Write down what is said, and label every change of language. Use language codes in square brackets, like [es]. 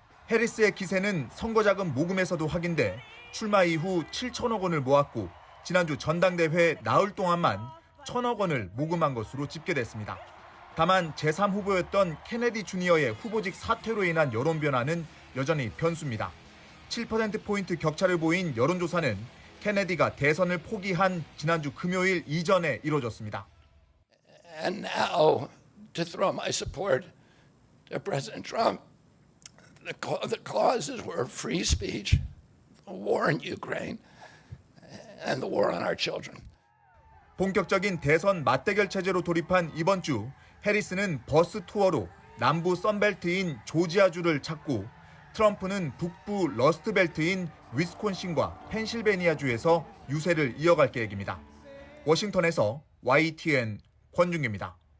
[ko] 해리스의 기세는 선거자금 모금에서도 확인돼 출마 이후 7천억 원을 모았고 지난주 전당대회 나흘 동안만 1,000억 원을 모금한 것으로 집계됐습니다. 다만 제3후보였던 케네디 주니어의 후보직 사퇴로 인한 여론 변화는 여전히 변수입니다. 7%포인트 격차를 보인 여론조사는 케네디가 대선을 포기한 지난주 금요일 이전에 이뤄졌습니다. [en] And now to throw my support to President Trump. The causes were free speech, the war in Ukraine, and the war on our children. [ko] 본격적인 대선 맞대결 체제로 돌입한 이번 주 해리스는 버스 투어로 남부 선벨트인 조지아주를 찾고 트럼프는 북부 러스트벨트인 위스콘신과 펜실베니아주에서 유세를 이어갈 계획입니다. 워싱턴에서 YTN 권중기입니다.